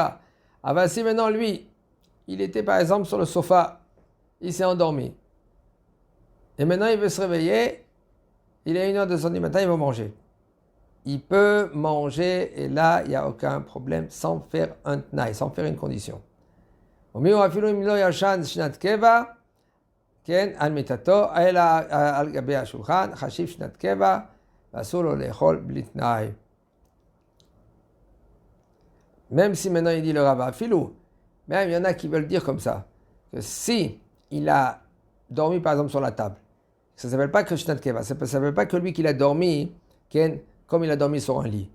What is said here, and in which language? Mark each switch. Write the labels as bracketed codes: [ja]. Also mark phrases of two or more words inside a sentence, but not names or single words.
[fr] Ah ben si maintenant lui, il était par exemple sur le sofa, il s'est endormi. Et maintenant il veut se réveiller, il est 1 heure, 2 heures du matin, il va manger. Il peut manger et là, il n'y a aucun problème sans faire un tnaï, sans faire une condition. Au mieux, [he] כן, על מיטתו, אלא על גבי השולחן, חשיב שנת קבע, ואסור לו לאכול בלי תנאי. [fr] Même si maintenant il dit le Rav Afilou, même il y en a qui veulent dire comme ça, que si il a dormi par exemple sur la table, ça ne s'appelle pas que [he] שנת קבע, [fr] ça ne s'appelle pas que lui qu'il a dormi, comme il a dormi sur un lit.